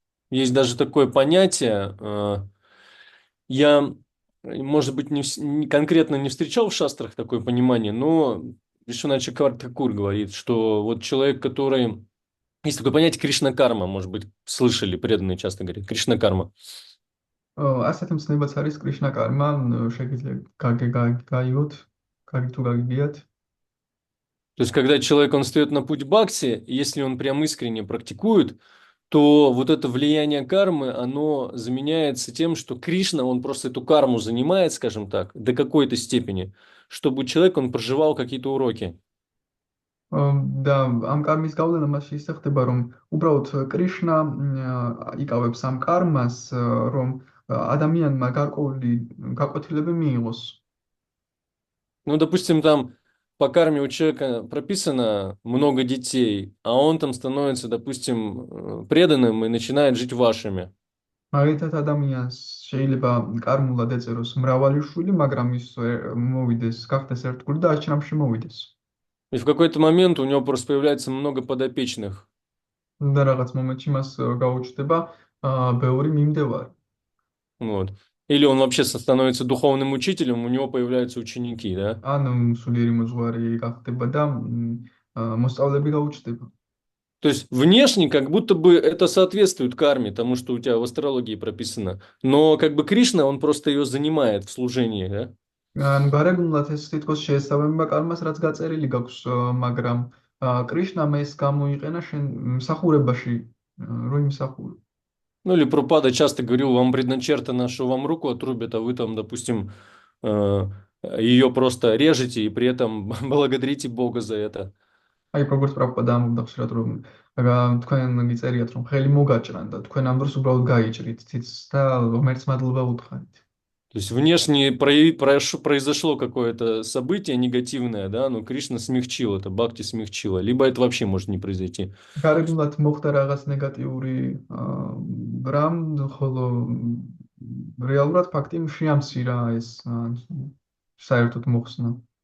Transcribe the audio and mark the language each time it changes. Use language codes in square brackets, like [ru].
[ru] есть даже такое понятие, я, может быть, конкретно не встречал в шастрах такое понимание, но Вишванат Чакраварти Такур говорит, что вот человек, который Есть такое понятие Кришна-карма, может быть, слышали, преданные часто говорят. Кришна-карма. [ka] ასეთი მცნებაც არის კრიშნა კარმა, შეგიძლიათ გაიგოთ, თუ გაგიგიათ. [ru] То есть, когда человек, он встает на путь бхакти, если он прям искренне практикует, то вот это влияние кармы, оно заменяется тем, что Кришна, он просто эту карму занимает, скажем так, до какой-то степени, чтобы человек, он проживал какие-то уроки. [ka] და ამ კარმის გავლენა მასში ისე ხდება, რომ უბრალოდ კრიშნა იკავებს ამ კარმას, რომ ადამიანმა გარკვეული გაკვეთილები მიიღოს. [ru] Ну, допустим, там по карме у человека прописано много детей, а он там становится, допустим, преданным и начинает жить вашими. [ka] მაგალითად ადამიანს შეიძლება კარმულად ეწეროს მრავალი შვილი, მაგრამ ის მოვიდეს, გახდეს ერთგული და აშრამში მოვიდეს. [ru] И в какой-то момент у него просто появляется много подопечных. [ka] და რაღაც მომენტში მას გაუჩნდება ბევრი მიმდევარი. [ru] Вот. Или он вообще становится духовным учителем, у него появляются ученики, да? [ka] ან სულიერი მოძღვარი გახდება და მოსწავლეები გაუჩნდება. [ru] То есть внешне как будто бы это соответствует карме, тому, что у тебя в астрологии прописано. Но как бы Кришна, он просто ее занимает в служении, да? [ka] ანუ გარეგნულად ეს თითქოს შეესაბამება კარმას, რაც გაწერილი გაქვს, მაგრამ კრიშნამ ეს გამოიყენა შენ მსახურებაში, რო იმსახურე. [ru] Ну или Прабхупада часто говорил, вам предначертано, что вам руку отрубят, а вы там, допустим, ее просто режете и при этом благодарите Бога за это. [ka] აი როგორც პრაბჰუპადა ამბობდა ხშირად, რომ თქვენ გიწერიათ, რომ ხელი მოგაჭრან და თქვენ ამ დროს უბრალოდ გაიჭრით თითს და ღმერთს მადლობა უთხრით. [ru] То есть внешне произошло какое-то событие негативное, да, но Кришна смягчил это, Бхакти смягчила. Либо это вообще может не произойти. [ka] გარეგნულად მოხდა რაღაც ნეგატიური რამ, ხოლო რეალურად ფაქტი შეამცირა ეს საერთოდ მოხსნა.